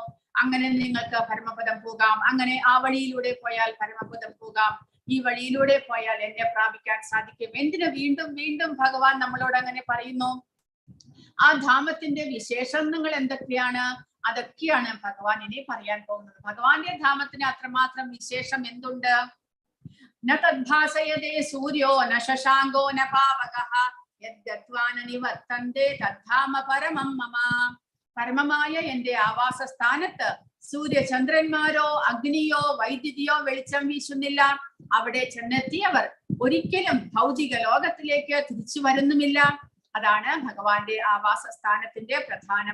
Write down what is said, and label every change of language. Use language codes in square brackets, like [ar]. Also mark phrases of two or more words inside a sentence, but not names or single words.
[ml] അങ്ങനെ നിങ്ങൾക്ക് പരമപദം പോകാം, അങ്ങനെ ആ വഴിയിലൂടെ പോയാൽ പരമപദം പോകാം, ഈ വഴിയിലൂടെ പോയാൽ എന്നെ പ്രാപിക്കാൻ സാധിക്കും. എന്തിനു വീണ്ടും വീണ്ടും ഭഗവാൻ നമ്മളോട് അങ്ങനെ പറയുന്നു? ആ ധാമത്തിന്റെ വിശേഷണങ്ങൾ എന്തൊക്കെയാണ്? അതൊക്കെയാണ് ഭഗവാൻ ഇനി പറയാൻ പോകുന്നത്. ഭഗവാന്റെ ധാമത്തിന് അത്രമാത്രം വിശേഷം എന്തുണ്ട്? [sa] ന തദ്ഭാസയതേ സൂര്യോ ന ശശാങ്കോ ന പാവകഃ യദ്ഗത്വാന നിവർത്തന്തേ തദ്ധാമ പരമം മമ. [ml] പരമമായ എന്റെ ആവാസ സ്ഥാനത്ത് സൂര്യചന്ദ്രന്മാരോ അഗ്നിയോ വൈദ്യുതിയോ വെളിച്ചം വീശുന്നില്ല. അവിടെ ചെന്നെത്തിയവർ ഒരിക്കലും ഭൗതിക ലോകത്തിലേക്ക് തിരിച്ചു വരുന്നുമില്ല. അതാണ് ഭഗവാന്റെ ആവാസ സ്ഥാനത്തിന്റെ പ്രധാനം.